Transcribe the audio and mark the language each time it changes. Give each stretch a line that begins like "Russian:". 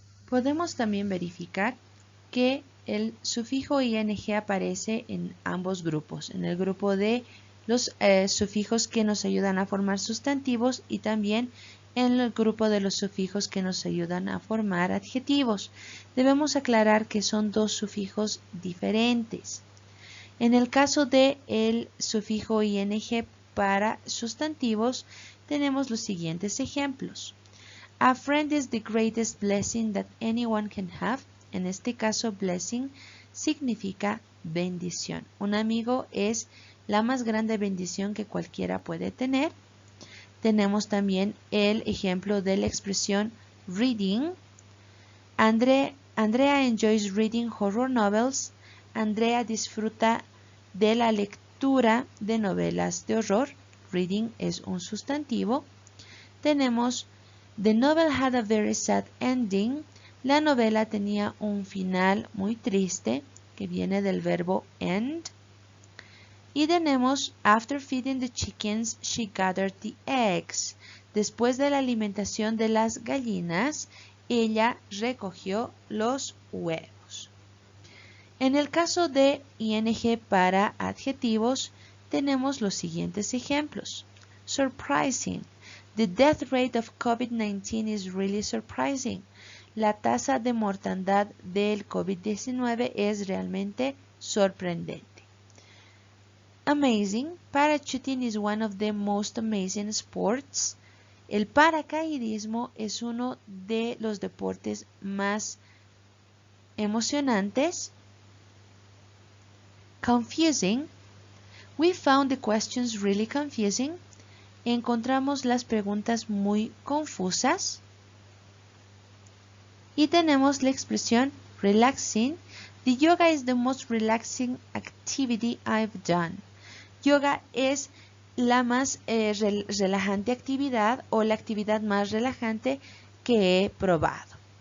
Spanish: Podemos también verificar que el sufijo ing aparece en ambos grupos, en el grupo de los sufijos que nos ayudan a formar sustantivos y también en el grupo de los sufijos que nos ayudan a formar adjetivos. Debemos aclarar que son dos sufijos diferentes. En el caso del sufijo ing para sustantivos, tenemos los siguientes ejemplos.
English: A friend is the greatest blessing that anyone can have.
Spanish: En este caso, blessing significa bendición. Un amigo es la más grande bendición que cualquiera puede tener. Tenemos también el ejemplo de la expresión reading.
English: Andrea enjoys reading horror novels.
Spanish: Andrea disfruta de la lectura de novelas de horror. Reading es un sustantivo. Tenemos
English: The novel had a very sad ending.
Spanish: La novela tenía un final muy triste, que viene del verbo end. Y tenemos
English: After feeding the chickens, she gathered the eggs.
Spanish: Después de la alimentación de las gallinas, ella recogió los huevos. En el caso de ing para adjetivos, tenemos los siguientes ejemplos.
English: Surprising. The death rate of COVID-19 is really surprising.
Spanish: La tasa de mortandad del COVID-19 es realmente sorprendente. Amazing.
English: Parachuting is one of the most amazing sports.
Spanish: El paracaidismo es uno de los deportes más emocionantes.
English: Confusing. We found the questions really confusing.
Spanish: Encontramos las preguntas muy confusas. Y tenemos la expresión relaxing.
English: The yoga is the most relaxing activity I've done.
Spanish: Yoga es la más relajante actividad o la actividad más relajante que he probado.